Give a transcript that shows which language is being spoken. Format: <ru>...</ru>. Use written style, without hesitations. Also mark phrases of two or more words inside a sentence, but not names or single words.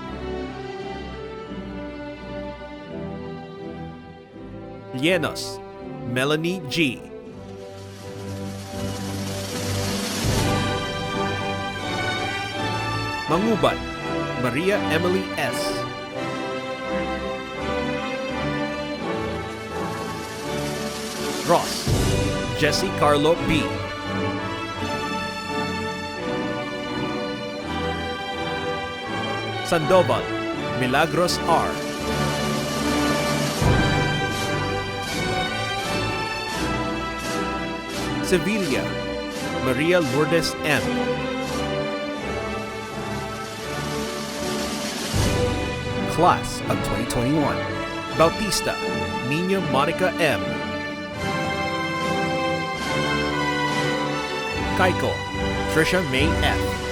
<en>Llenos, Melanie G. Manguban, Maria Emily S. Ross, Jesse Carlo B. Sandoval, Milagros R. Sevilla, Maria Lourdes M. Class of 2021, Bautista, Nina Monica M. Kaiko, Trisha May F.</en>